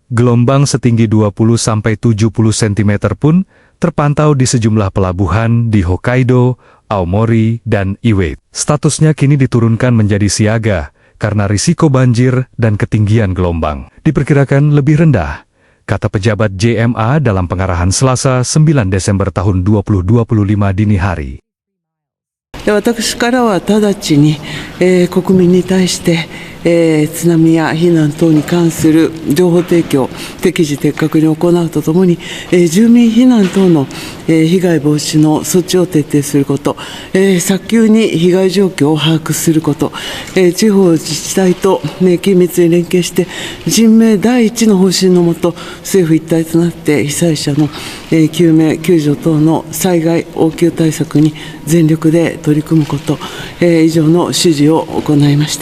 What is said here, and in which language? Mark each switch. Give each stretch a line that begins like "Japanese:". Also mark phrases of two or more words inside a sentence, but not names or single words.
Indonesian: Gelombang setinggi 20-70 cm pun terpantau di sejumlah pelabuhan di Hokkaido, Aomori, dan Iwate. Statusnya kini diturunkan menjadi siaga karena risiko banjir dan ketinggian gelombang diperkirakan lebih rendah, kata pejabat JMA dalam pengarahan Selasa 9 Desember tahun 2025 dini hari.
Japanese: 私からは直ちに、国民に対して、津波や避難等に関する情報提供、適時的確に行うとともに、住民避難等の、被害防止の措置を徹底すること、早急に被害状況を把握すること、地方自治体と、緊密に連携して、人命第一の方針のもと、政府一体となって被災者の、救命救助等の災害応急対策に全力で取り組むこと、以上の指示を行いました。